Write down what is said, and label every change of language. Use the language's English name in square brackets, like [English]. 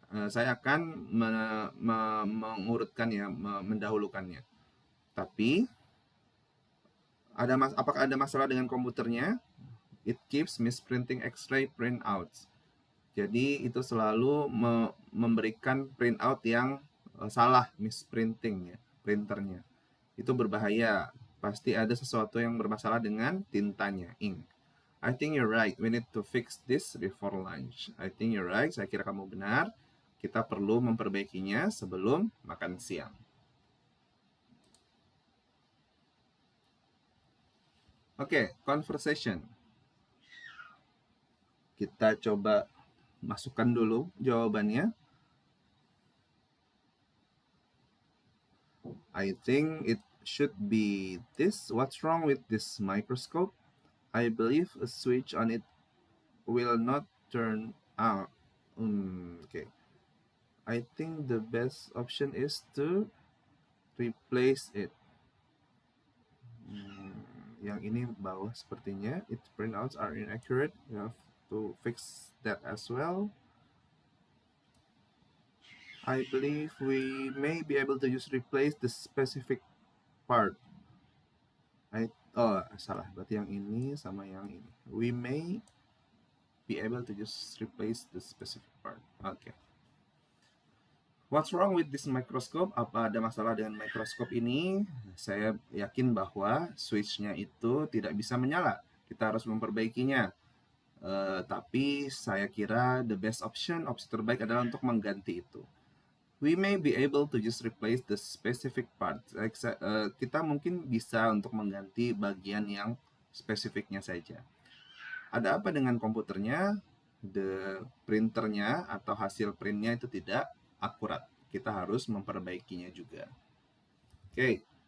[Indonesian] Saya akan mengurutkannya, mendahulukannya. Tapi apakah ada masalah dengan komputernya? [English] It keeps misprinting X-ray printouts. [Indonesian] Jadi itu selalu memberikan printout yang salah, misprinting ya, printernya. Itu berbahaya. Pasti ada sesuatu yang bermasalah dengan tintanya, ink. [English] I think you're right. We need to fix this before lunch. I think you're right. [Indonesian] Saya kira kamu benar. Kita perlu memperbaikinya sebelum makan siang. [English] Oke, conversation. [Indonesian] Kita coba masukkan dulu jawabannya. [English] I think it should be this. What's wrong with this microscope? I believe a switch on it will not turn out. Okay. I think the best option is to replace it. [Indonesian] Yang ini bawah sepertinya. [English] Its printouts are inaccurate. You have to fix that as well. I believe we may be able to just replace the specific part. [Indonesian] Salah. Berarti yang ini sama yang ini. [English] We may be able to just replace the specific part. Okay. What's wrong with this microscope? [Indonesian] Apa ada masalah dengan mikroskop ini? Saya yakin bahwa switch-nya itu tidak bisa menyala. Kita harus memperbaikinya. Tapi saya kira [English] the best option, [Indonesian] opsi terbaik adalah untuk mengganti itu. [English] We may be able to just replace the specific part. [Indonesian] Kita mungkin bisa untuk mengganti bagian yang spesifiknya saja. Ada apa dengan komputernya? The printernya atau hasil printnya itu tidak akurat. Kita harus memperbaikinya juga. Oke.